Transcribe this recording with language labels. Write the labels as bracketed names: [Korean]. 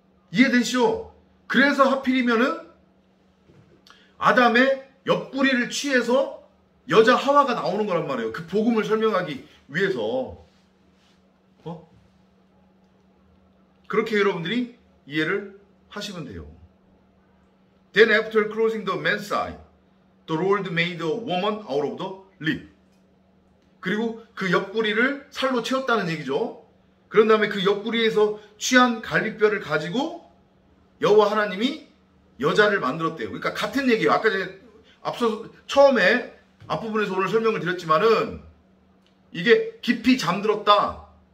[Korean] 이해되시죠? 그래서 하필이면은 아담의 옆구리를 취해서 여자 하와가 나오는 거란 말이에요. 그 복음을 설명하기 위해서. 그렇게 여러분들이 이해를 하시면 돼요. [English] Then after closing the man's eye, the Lord made a woman out of the rib. [Korean] 그리고 그 옆구리를 살로 채웠다는 얘기죠. 그런 다음에 그 옆구리에서 취한 갈비뼈를 가지고 여호와 하나님이 여자를 만들었대요. 그러니까 같은 얘기예요. 아까 전에 앞서 처음에 앞부분에서 오늘 설명을 드렸지만은 이게 깊이 잠들었다.